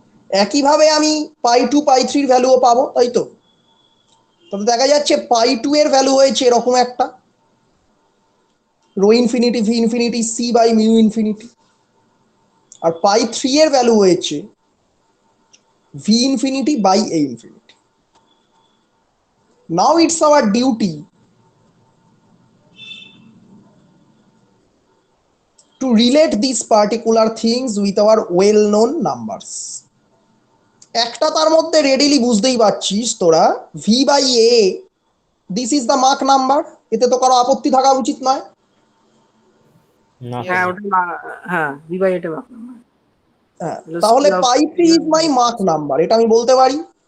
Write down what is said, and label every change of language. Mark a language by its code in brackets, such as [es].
[bn] একইভাবে আমি π2 π3 ভ্যালুও পাবো, তাই তো? তবে দেখা যাচ্ছে π2 এর ভ্যালু হয়েছে এরকম একটা, rho infinity V infinity C by mu infinity, আর π3 এর ভ্যালু হয়েছে V infinity by A infinity. [en] Now it's our duty to relate these particular things with our well known numbers. [bn] একটা তার মধ্যে রেডিলি বুঝতেই পারছিস তোরা, V by A [en] this is the Mach number, [bn] এতে তো কারো আপত্তি থাকা উচিত নয়। না হ্যাঁ স্যার ওটা হ্যাঁ ভি বাই এটা বাকি। হ্যাঁ, তাহলে π3 [en] is my Mach number, [bn] এটা আমি বলতে পারি।